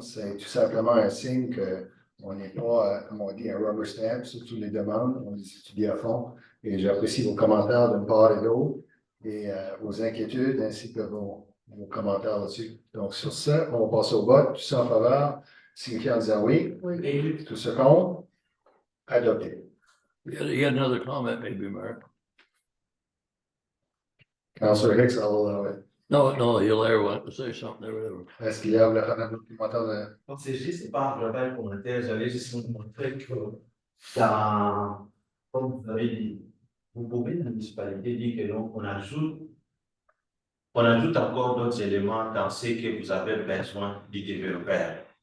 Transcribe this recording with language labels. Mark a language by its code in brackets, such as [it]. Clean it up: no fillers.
[fr] C'est tout simplement un signe qu'on n'est pas, comme on dit, un [en] rubber stamp [fr] sur toutes les demandes. On les étudie à fond. Et j'apprécie vos commentaires d'une part et d'autre et vos inquiétudes ainsi que vos commentaires là-dessus. Donc, sur ça, on va passer au vote. Tout ça en faveur, signifiant en disant oui. Oui. Tout ce contre, adopté. [en] You had another comment, maybe, Mark? Councillor Hicks, I'll allow it. No, Hilaire wanted to say something or whatever. [fr] Est-ce qu'il y a un commentaire de... Non, c'est juste pas un vrai commentaire, j'allais juste vous montrer que dans, comme vous avez dit, vous pouvez la municipalité dire que non, on ajoute encore d'autres éléments dans ce que vous avez besoin du développeur.